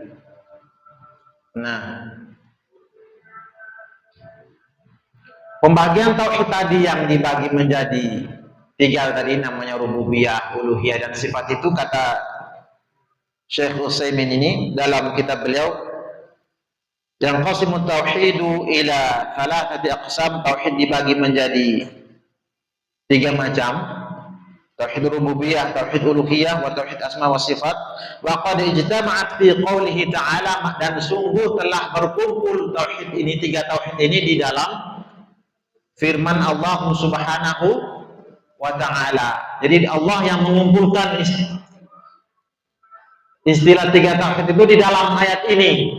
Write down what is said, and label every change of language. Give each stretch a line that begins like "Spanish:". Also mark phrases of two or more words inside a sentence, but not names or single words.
Indonesian: Nah, pembagian tauhid tadi yang dibagi menjadi tiga tadi namanya rububiyah, uluhiyah dan sifat itu, kata Syekh Utsaimin ini dalam kitab beliau, yang
Arabic: قسم التوحيد إلى ثلاثة أقسام,
Indonesian: tauhid dibagi menjadi tiga macam, tauhid rububiyah, tauhid uluhiyah,
Arabic: وتوحيد الأسماء والصفات. وقد اجتمعت في قوله تعالى,
Indonesian: dan sungguh telah berkumpul tauhid ini, tiga tauhid ini di dalam firman Allah
Arabic: سبحانه وتعالى.
Indonesian: Jadi Allah yang mengumpulkan istilah tiga tauhid itu di dalam ayat ini.